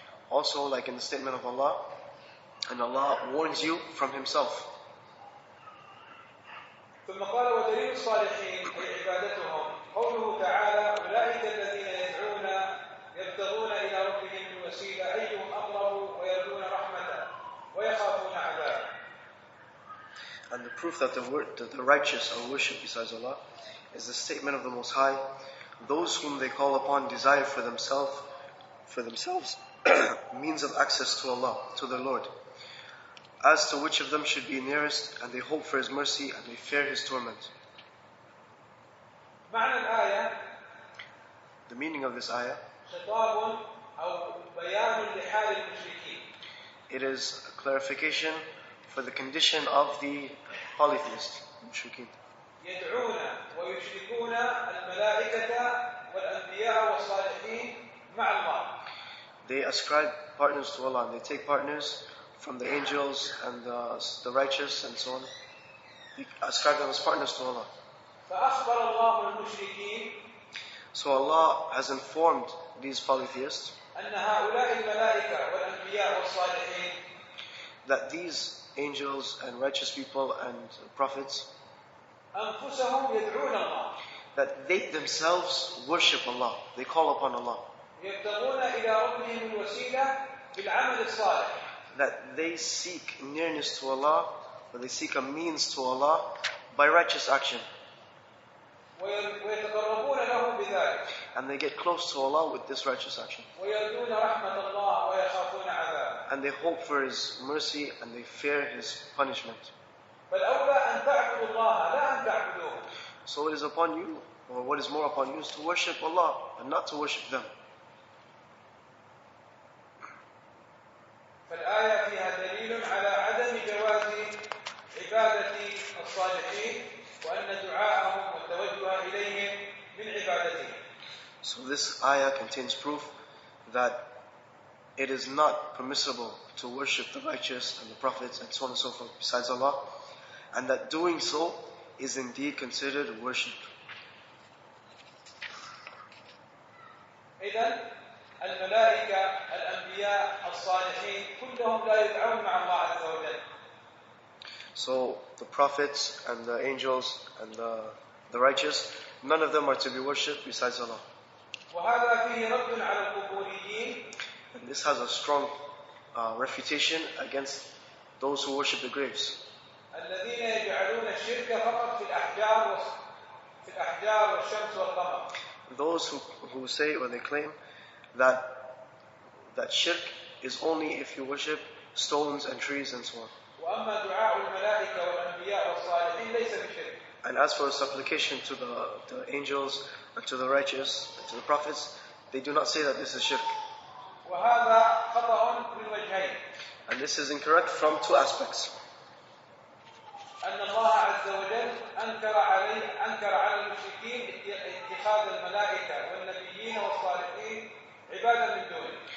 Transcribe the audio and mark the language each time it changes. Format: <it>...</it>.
<en>Also, like in the statement of Allah, and Allah warns you from Himself.</en> <ar>ثم قال ودليل الصالحين أي عبادتهم قوله تعالى أولئك الذين يدعون يبتغون إلى ربهم الوسيلة أيهم أقرب ويرجون رحمته ويخافون عذابه.</ar> <en>And the proof that the righteous are worshipped besides Allah is the statement of the Most High, those whom they call upon desire for themselves means of access to Allah, to their Lord, as to which of them should be nearest, and they hope for His mercy and they fear His torment.</en> <ar>معنى الآية</ar> <en>The meaning of this ayah,</en> <ar>خطاب أو بيان لحال المشركين.</ar> <en>it is a clarification for the condition of the polytheists, mushrikeen.</en> <ar>يدعون ويشركون الملائكة والأنبياء والصالحين مع الله.</ar> <en>They ascribe partners to Allah, and they take partners from the angels and the righteous and so on. They ascribe them as partners to Allah.</en> <ar>فأخبر الله المشركين</ar> <en>So Allah has informed these polytheists</en> <ar>أن هؤلاء الملائكة والأنبياء والصالحين</ar> <en>that these angels and righteous people and prophets,</en> <ar>أنفسهم يدعون الله.</ar> <en>that they themselves worship Allah, they call upon Allah,</en> <ar>يبتغون إلى ربهم الوسيلة بالعمل الصالح.</ar> <en>that they seek nearness to Allah, or they seek a means to Allah by righteous action,</en> <ar>ويتقربون له بذلك.</ar> <en>and they get close to Allah with this righteous action,</en> <ar>ويرجون رحمة الله ويخافون عذابه.</ar> <en>and they hope for His mercy and they fear His punishment.</en> <ar>فالأولى أن تعبدوا الله لا أن تعبدوه.</ar> <en>So it is upon you, or what is more upon you, is to worship Allah and not to worship them.</en> <ar>فالآية فيها دليل على عدم جواز عبادة الصالحين وأن دعاءهم والتوجه إليهم من عبادتهم.</ar> <en>So this ayah contains proof that it is not permissible to worship the righteous and the prophets and so on and so forth besides Allah, and that doing so is indeed considered worship.</en> <ar>إذن الملائكة الأنبياء الصالحين كلهم لا يدعون مع الله عز وجل.</ar> <en>So the prophets and the angels and the righteous, none of them are to be worshipped besides Allah.</en> <ar>وهذا فيه رد على القبوريين.</ar> <en>And this has a strong refutation against those who worship the graves.</en> <ar>الذين يجعلون الشرك فقط في الأحجار والشمس والقمر.</ar> <en>Those who say or they claim that shirk is only if you worship stones and trees and so on.</en> <ar>وأما دعاء الملائكة والأنبياء والصالحين ليس بشرك.</ar> <en>And as for supplication to the angels and to the righteous and to the prophets, they do not say that this is shirk.</en> <ar>وهذا خطأ من وجهين.</ar> <en>And this is incorrect from two aspects.</en> <ar>أن الله عز وجل أنكر على المشركين اتخاذ الملائكة والنبيين والصالحين عبادة من دونه.</ar>